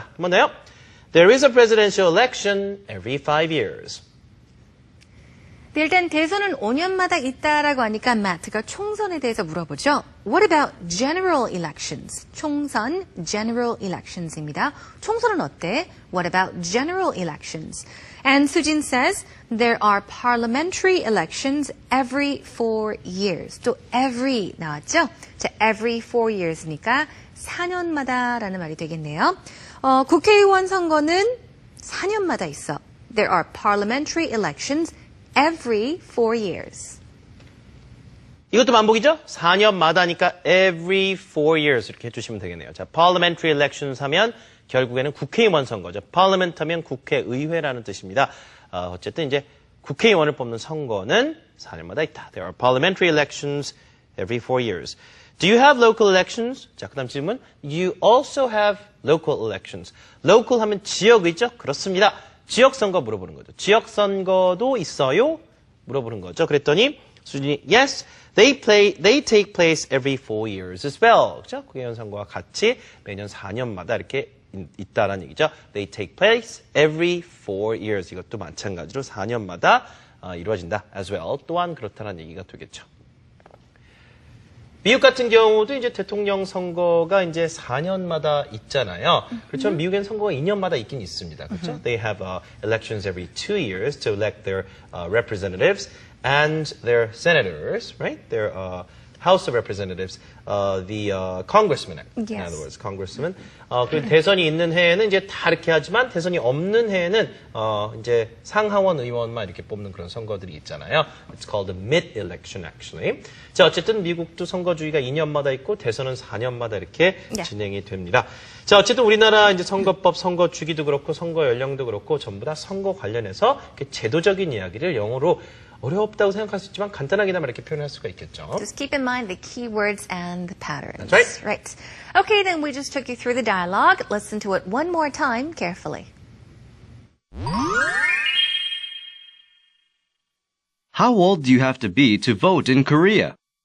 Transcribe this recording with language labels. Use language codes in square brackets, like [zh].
[ko] 한 번 더요. [en] There is a presidential election every 5 years. [ko] 일단 대선은 5년마다 있다라고 하니까 마트가 총선에 대해서 물어보죠. [en] What about general elections? 총선, general elections입니다. [ko] 총선은 어때? [en] What about general elections? And Sujin says there are parliamentary elections every 4 years. [ko] 또 every 나왔죠? 자, [en] every 4 years [ko] 니까 4년마다라는 말이 되겠네요. 국회의원 선거는 4년마다 있어. [en] There are parliamentary elections every 4 years. [ko] 이것도 반복이죠? 4년마다니까 [en] every 4 years [ko] 이렇게 해주시면 되겠네요. 자, parliamentary elections 하면 결국에는 국회의원 선거죠. parliament 하면 국회의회라는 뜻입니다. 어쨌든 이제 국회의원을 뽑는 선거는 4년마다 있다. [en] There are parliamentary elections every 4 years. Do you have local elections? [ko] 자, 그 다음 질문. [en] You also have local elections. [ko] local 하면 지역이죠? 그렇습니다. 지역 선거 물어보는 거죠. 지역 선거도 있어요? 물어보는 거죠. 그랬더니 수진이 [en] yes, they take place every 4 years as well. [ko] 그죠? 국회의원 선거와 같이 매년 4년마다 이렇게 있다라는 얘기죠. [en] They take place every 4 years. [ko] 이것도 마찬가지로 4년마다 이루어진다 [en] as well. [ko] 또한 그렇다는 얘기가 되겠죠. 미국 같은 경우도 이제 대통령 선거가 이제 4년마다 있잖아요. 그렇죠? 미국엔 선거가 2년마다 있긴 있습니다. 그렇죠? [en] They have elections every 2 years to elect their representatives and their senators, right? Their House of Representatives, the congressmen, Yes. in other words, congressmen. [ko] 그 대선이 있는 해에는 이제 다 이렇게 하지만 대선이 없는 해에는 이제 상하원 의원만 이렇게 뽑는 그런 선거들이 있잖아요. [en] It's called a mid-election, actually. [ko] 자, 어쨌든 미국도 선거주기가 2년마다 있고 대선은 4년마다 이렇게 진행이 됩니다. 자, 어쨌든 우리나라 이제 선거법, 선거 주기도 그렇고 선거 연령도 그렇고 전부 다 선거 관련해서 이렇게 제도적인 이야기를 영어로 어렵다고 생각할 수 있지만 간단하게나마 이렇게 표현할 수가 있겠죠. [en] Just keep in mind the keywords and the patterns. That's right. Right. Okay, then we just took you through the dialogue. Listen to it one more time carefully. How old do you have to be to vote in Korea?